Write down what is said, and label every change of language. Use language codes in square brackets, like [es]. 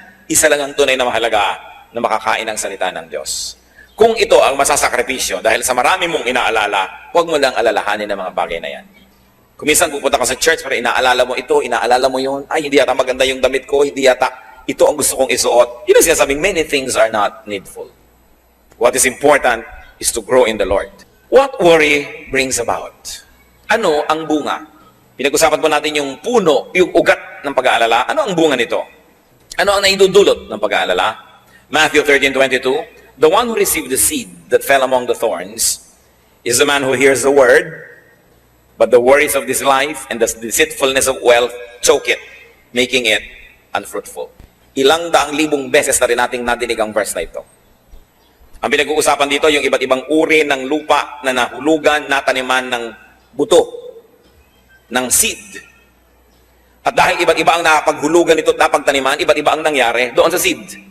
[tl] Isa lang ang tunay na mahalaga na makakain ng salita ng Diyos. Kung ito ang masasakripisyo dahil sa marami mong inaalala, huwag mo lang alalahanin ang mga bagay na yan. Kung minsan pupunta ka sa church para inaalala mo ito, inaalala mo yun, ay hindi yata maganda yung damit ko, hindi yata ito ang gusto kong isuot. Yun ang sinasabing, [en] many things are not needful. What is important is to grow in the Lord. What worry brings about? [tl] Ano ang bunga? Pinag-usapan po natin yung puno, yung ugat ng pag-aalala. Ano ang bunga nito? Ano ang naidudulot ng pag-aalala? [en] Matthew 13:22, the one who received the seed that fell among the thorns is the man who hears the word, but the worries of this life and the deceitfulness of wealth choke it, making it unfruitful. [tl] Ilang daang libong beses na rin nating nadinig ang verse na ito. Ang pinag-uusapan dito, yung iba't ibang uri ng lupa na nahulugan, nataniman ng buto, ng seed. At dahil iba't iba ang napaghulugan nito at napagtaniman, iba't iba ang nangyari doon sa seed.